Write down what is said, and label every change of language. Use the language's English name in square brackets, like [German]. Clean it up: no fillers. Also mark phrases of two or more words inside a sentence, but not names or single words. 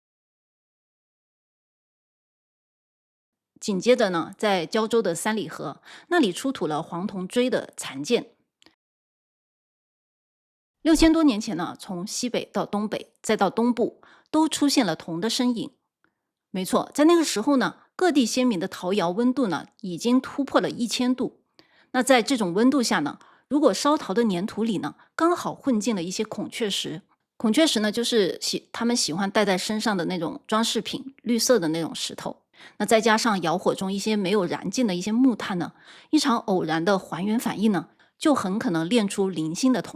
[Chinese] 緊接着呢，在膠州的三里河那裡出土了黃銅錐的殘件。6000多年前呢，從西北到東北再到東部都出現了銅的身影。沒錯，在那個時候呢，各地先民的陶窯溫度呢已經突破了1000度。那在這種溫度下呢， 如果燒陶的粘土裡呢，剛好混進了一些孔雀石，孔雀石呢就是他們喜歡戴在身上的那種装飾品，綠色的那種石头。那再加上窑火中一些没有燃尽的一些木炭呢，一场偶然的還原反应呢，就很可能炼出零星的铜。